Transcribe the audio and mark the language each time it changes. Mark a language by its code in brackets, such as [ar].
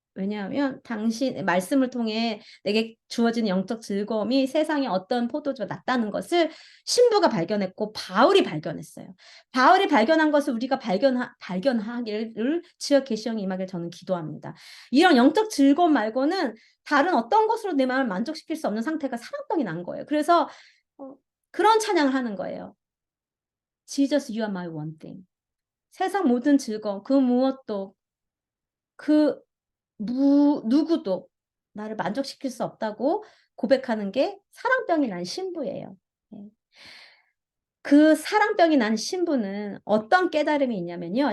[ko] 왜냐하면 당신 말씀을 통해 내게 주어지는 영적 즐거움이 세상에 어떤 포도주가 낫다는 것을 신부가 발견했고 바울이 발견했어요. 바울이 발견한 것을 우리가 발견하기를 주여 계시형이 임하길 저는 기도합니다. 이런 영적 즐거움 말고는 다른 어떤 것으로 내 마음을 만족시킬 수 없는 상태가 사랑병이 난 거예요. 그래서 그런 찬양을 하는 거예요. [en] Jesus, you are my one thing. [ko] 세상 모든 즐거움, 그 무엇도, 그 누구도 나를 만족시킬 수 없다고 고백하는 게 사랑병이 난 신부예요. 그 사랑병이 난 신부는 어떤 깨달음이 있냐면요.